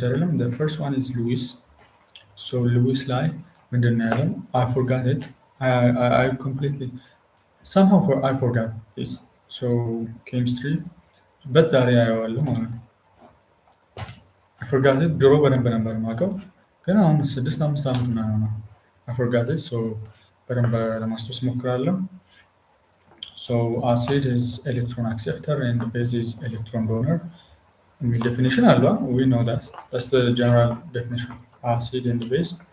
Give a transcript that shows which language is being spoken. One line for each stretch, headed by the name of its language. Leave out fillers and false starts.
English: The first one is Lewis. So Lewis lie, Mendenhall. I forgot it. I completely somehow I forgot this. So chemistry, but that I forgot it.
Amharic: ድሮ በደንብ ነበር የማውቀው ግን አሁን 6 5 ዓመት ምናምን ነው።
English: I forgot it. So
Amharic: በደንብ ለማስታወስ እሞክራለሁ።
English: So acid is electron acceptor and base is electron donor. I mean definition
Amharic: አለው
English: we know that. That's the general definition of acid and base.